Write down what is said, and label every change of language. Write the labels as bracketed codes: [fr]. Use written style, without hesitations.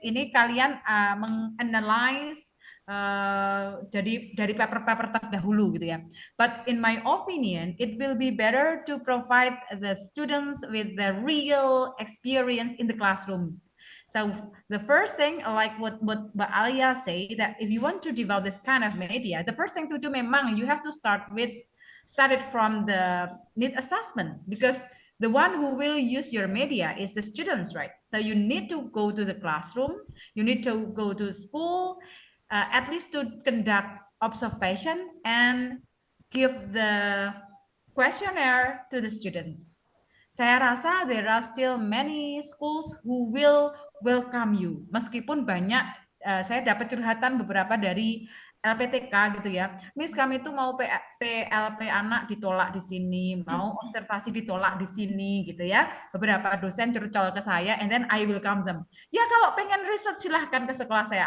[id] Ini kalian menganalyze jadi dari paper-paper terdahulu gitu ya. [en] But in my opinion, it will be better to provide the students with the real experience in the classroom. So the first thing, like what Mbak Alia say, that if you want to develop this kind of media, the first thing to do [id] memang [en] you have to start it from the need assessment, because the one who will use your media is the students, right? So you need to go to the classroom, you need to go to school, at least to conduct observation and give the questionnaire to the students. [id] Saya rasa [en] there are still many schools who will welcome you. [id] Meskipun banyak, saya dapat curhatan beberapa dari LPTK gitu ya. Miss, kami itu mau PLP anak ditolak di sini, mau observasi ditolak di sini gitu ya. Beberapa dosen curcol ke saya, [en] and then I welcome them. [id] Ya kalau pengen research silahkan ke sekolah saya.